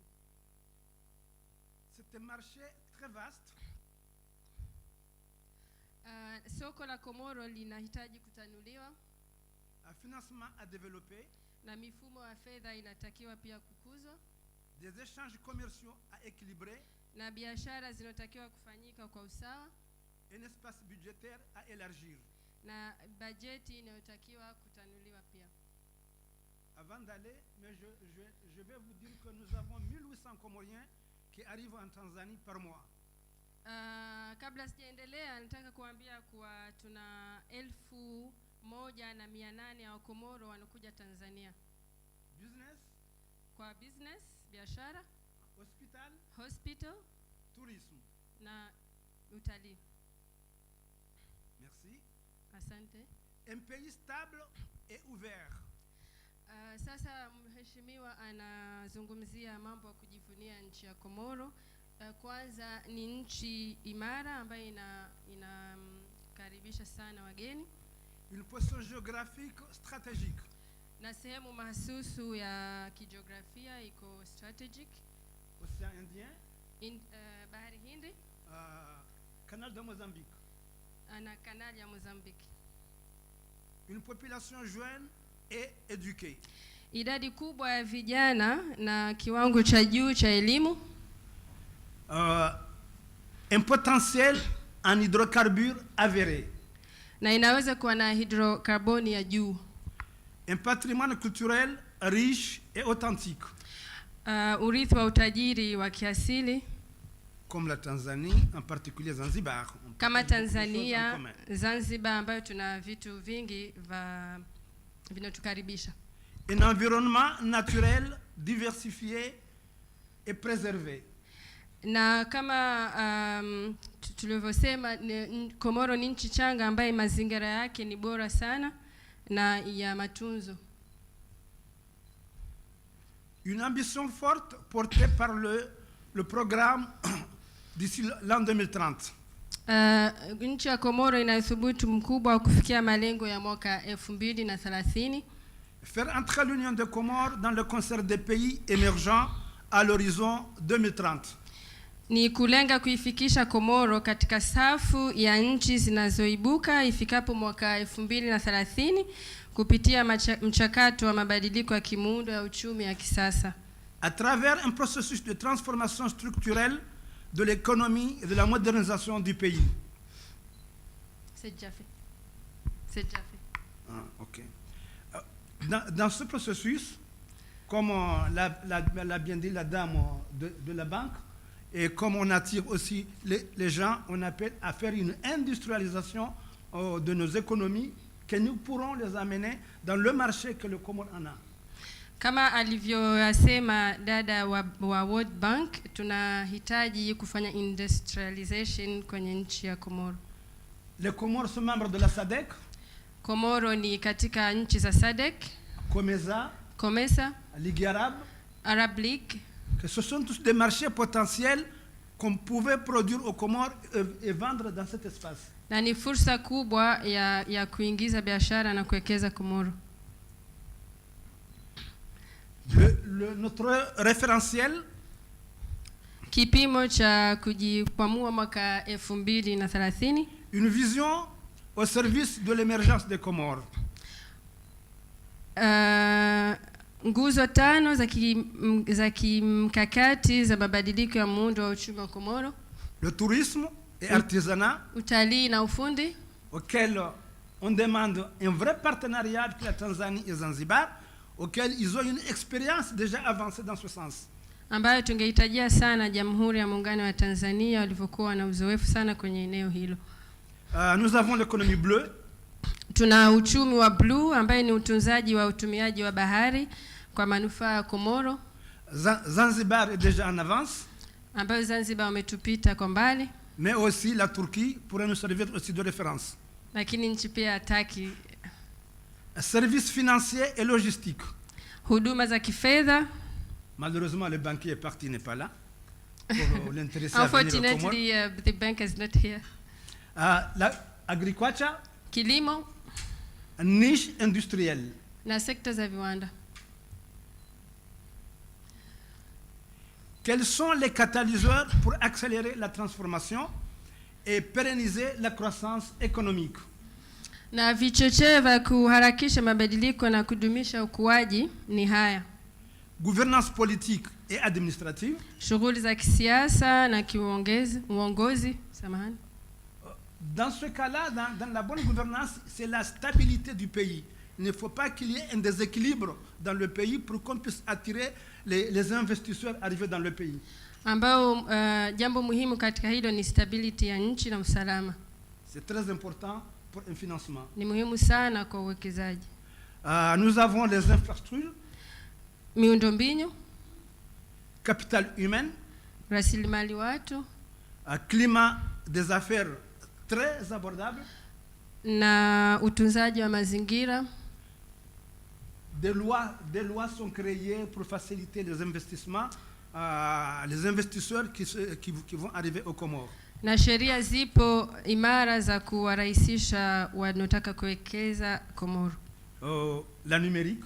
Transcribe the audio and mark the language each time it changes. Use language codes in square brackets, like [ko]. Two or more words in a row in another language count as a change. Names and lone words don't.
[fr] C'est un marché très vaste. [sw] Soko la Komoro linahitaji kutanuliwa. [fr] Un financement à développer. [sw] Na mifumo ya fedha inatakiwa pia kukuzwa. [fr] Des échanges commerciaux à équilibrer. [sw] Na biashara zinotakiwa kufanyika kwa usawa. [fr] Un espace budgétaire à élargir. [sw] Na bajeti inayotakiwa kutanuliwa pia. [fr] Avant d'aller, mais je vais vous dire que nous avons 1800 Comoriens qui arrivent en Tanzanie par mois. [sw] Kabla sijaendelea nataka kuambia kuwa tuna 1,800 ya Komoro wanakuja Tanzania. Business, kwa business, biashara, hospital, tourisme na utalii. [fr] Merci. [sw] Asante. [fr] Un pays stable et ouvert. [sw] Sasa mheshimiwa anazungumzia mambo ya kujivunia nchi ya Komoro. Kwanza ni nchi imara ambayo inakaribisha sana wageni. [fr] Une position géographique stratégique. [sw] Na sehemu mahsusu ya kijiografia iko strategic. [fr] Océan Indien. [sw] Bahari Hindi. [fr] Canal de Mozambique. [sw] Na canal ya Mozambique. [fr] Une population jeune et éduquée. [sw] Idadi kubwa ya vijana na kiwango cha juu cha elimu. [fr] Un potentiel en hydrocarbures avéré. [sw] Na inaweza kuwa na hidrokarboni ya juu. [fr] Un patrimoine culturel riche et authentique. [sw] Urithi wa utajiri wa kiasili. [fr] Comme la Tanzanie, en particulier Zanzibar. [sw] Kama Tanzania, Zanzibar ambayo tuna vitu vingi vinatukaribisha. [fr] Un environnement naturel diversifié et préservé. [sw] Na kama tulivyosema, Komoro ni nchi changa ambayo mazingira yake ni bora sana na ya matunzo. [fr] Une ambition forte portée par le programme d'ici l'an 2030. [sw] Nchi ya Komoro ina uthubutu mkubwa wa kufikia malengo ya mwaka 2030. [fr] Faire entrer l'Union des Comores dans le concert des pays émergents à l'horizon 2030. [sw] Ni kulenga kuifikisha Komoro katika safu ya nchi zinazoibuka ifikapo mwaka 2030 kupitia mchakato wa mabadiliko ya kimuundo ya uchumi ya kisasa. [fr] À travers un processus de transformation structurelle de l'économie et de la modernisation du pays. C'est déjà fait. C'est déjà fait. Ok. Dans ce processus, comme l'a bien dit la dame de la banque, et comme on attire aussi les gens, on appelle à faire une industrialisation de nos économies que nous pourrons les amener dans le marché que le Comore en a. [sw] Kama alivyoyasema dada wa World Bank, tunahitaji kufanya industrialization kwenye nchi ya Komoro. [fr] Les Comores sont membres de la SADC. [sw] Komoro ni katika nchi za SADC. [fr] COMESA, Ligue Arabe, Arab League. Que ce sont tous des marchés potentiels qu'on pouvait produire aux Comores et vendre dans cet espace. [sw] Na ni fursa kubwa ya kuingiza biashara na kuwekeza Komoro. [fr] Notre référentiel, [sw] kipimo cha kujikwamua mwaka 2030, [fr] une vision au service de l'émergence des Comores. [sw] Nguzo 5 za kimkakati za mabadiliko ya muundo wa uchumi wa Komoro. [fr] Le tourisme et artisanat, [sw] utalii na ufundi, [fr] auquel on demande un vrai partenariat avec la Tanzanie et Zanzibar, auquel ils ont une expérience déjà avancée dans ce sens. [sw] Ambayo tungehitajia sana Jamhuri ya Muungano wa Tanzania walivyokuwa na uzoefu sana kwenye eneo hilo. [fr] Nous avons l'économie bleue. [sw] Tuna uchumi wa blue ambaye ni utunzaji wa utumiaji wa bahari kwa manufaa ya Komoro. [fr] Zanzibar est déjà en avance. [sw] Ambayo Zanzibar wametupita kwa mbali. [fr] Mais aussi la Turquie pourrait nous servir aussi de référence. [sw] Lakini nchi pia Turkey. [fr] Services financiers et logistiques. [sw] Huduma za kifedha. [fr] Malheureusement, le banquier est parti, n'est pas là. Pour l'intéresser à venir au Comores. [en] Unfortunately, the bank is not here. [fr] Agriculture. [sw] Kilimo. [fr] Niche industrielle. [sw] Na sekta za viwanda. [fr] Quels sont les catalyseurs pour accélérer la transformation et pérenniser la croissance économique? [sw] Na vichocheo vya kuharakisha mabadiliko na kudumisha ukuaji ni haya: [fr] gouvernance politique et administrative, [sw] shughuli za kisiasa na uongozi. [fr] Dans ce cas-là, dans la bonne gouvernance, c'est la stabilité du pays. Il ne faut pas qu'il y ait un déséquilibre dans le pays pour qu'on puisse attirer les investisseurs arrivés dans le pays. [sw] Ambao jambo muhimu katika hilo ni stability ya nchi na usalama. [fr] C'est très important pour un financement. [sw] Ni muhimu sana kwa uwekezaji. [fr] Nous avons les infrastructures, [sw] miundombinu, [fr] capital humain, [sw] rasilimali watu, [fr] climat des affaires très abordable, [sw] na utunzaji wa mazingira. [fr] Des lois sont créées pour faciliter les investissements, les investisseurs qui vont arriver aux Comores. [sw] Na sheria zipo imara za kuwarahisisha wanaotaka kuwekeza Komoro. [fr] La numérique,